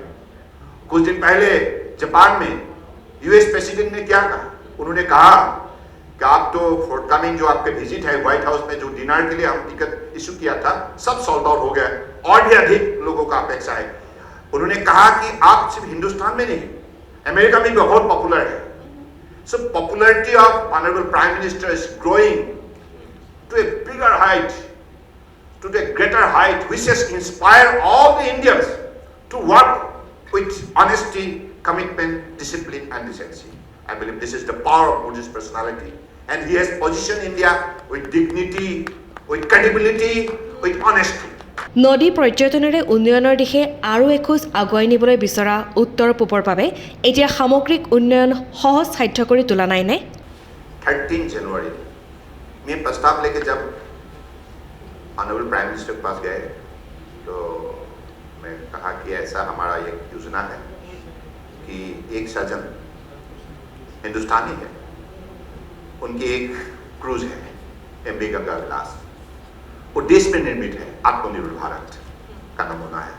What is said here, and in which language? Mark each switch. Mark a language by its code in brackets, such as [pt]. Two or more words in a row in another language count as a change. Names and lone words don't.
[hi] कुछ दिन पहले जापान में [en] US President [hi] ने क्या कहा, उन्होंने कहा कि आप तो फोर्टकमिंग जो आपके विजिट है व्हाइट हाउस में, जो डिनर के लिए हम टिकट इशू किया था, सब [en] sold out [hi] हो गया और भी अधिक लोगों का अपेक्षा है। उन्होंने कहा कि आप सिर्फ हिंदुस्तान में नहीं, अमेरिका में भी बहुत पॉपुलर है। [en] so popularity of honorable prime minister is growing to a bigger height, to a greater height, which has inspired all the Indians to work with honesty, commitment, discipline and decency. I believe this is the power of Modi's personality, and he has positioned India with dignity, with credibility, with honesty. [as] নদী পৰ্যটনেৰে উন্নয়নৰ দিশে আৰু এখোজ আগুৱাই নিবলৈ বিচৰা উত্তৰ পূবৰ বাবে এতিয়া সামগ্ৰিক উন্নয়ন সহজ সাধ্য কৰি তোলা নাইনে? [hi] 13 जनवरी में प्रस्ताव लेके जब [en] honorable prime minister [hi] के पास गए तो मैं कहा कि ऐसा हमारा एक योजना है कि एक सज्जन हिंदुस्तानी है, उनकी एक क्रूज है MV गंगा विलास, वो देश में निर्मित है, आत्मनिर्भर भारत का नमूना है।